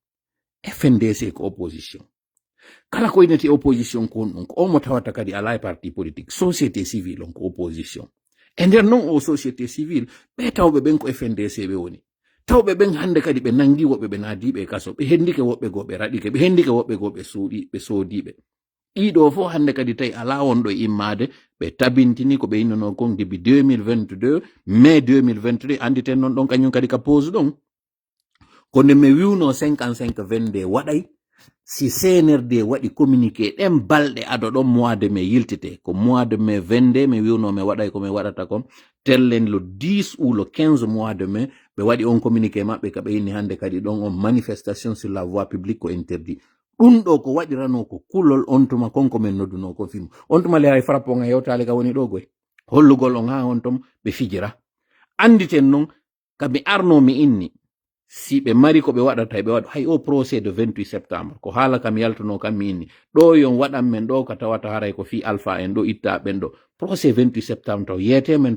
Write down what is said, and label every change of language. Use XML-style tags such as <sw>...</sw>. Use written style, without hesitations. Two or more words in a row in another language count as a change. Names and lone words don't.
<ff>FNDC ko opposition kala ko inete opposition ko honɗum ko omo tawata kadi ala e</ff> <fr>parti politique société civile</fr> <ff>on ko opposition e nder noon o</ff> <fr>société civile</fr> <ff>ɓe tawɓe ɓen ko FNDC ɓe woni tawɓe ɓen hannde kadi ɓe nangi woɓɓe ɓe naadiɓe kaso ɓe hendike woɓɓe goo ɓe raɗike ɓe hendike woɓɓe goo ɓe soodiɓe ɗiɗo fof hannde kadi tawi ala wonɗo immade ɓe tabintini ko ɓe innono kon</ff> <fr>depuis 2022 mai 2022</fr> <ff>anditen noon ɗon kañum kadi ka pose ɗon ko nde mi wiwno 55-22 waɗay si CNRD waɗi communiqué ɗen balɗe ado ɗon</ff> <fr>mois de mai</fr> <ff>yiltite ko</ff> <fr>mois de mai</fr> <ff>22 mi wiwno mi waɗay ko mi waɗata kon tellen</ff> <fr>le 10 ou le 15 mois de mai</fr> <ff>ɓe waɗi on communiqué maɓɓe ka ɓe inni hannde kadi ɗon on</ff> <fr>manifestation sur la voie publique</fr> <ff>ko interdit ɗum ɗo ko waɗirano ko kulol on tuma konko men nodduno ko film on tuma le hay frappe on yewtale ka woni ɗo goy hollugol on ha on tom ɓe fijira anditen noon kaɓe arno mi inni si ɓe mari ko ɓe waɗata ɓe waɗa hay o</ff> <fr>procès de 28 septembre</fr> <ff>ko haala kam yaltuno kam mi inni ɗo yon waɗan men ɗo ka tawata haray ko fi alpha en ɗo itta ɓen ɗo procès 28 septembre taw yete men</ff>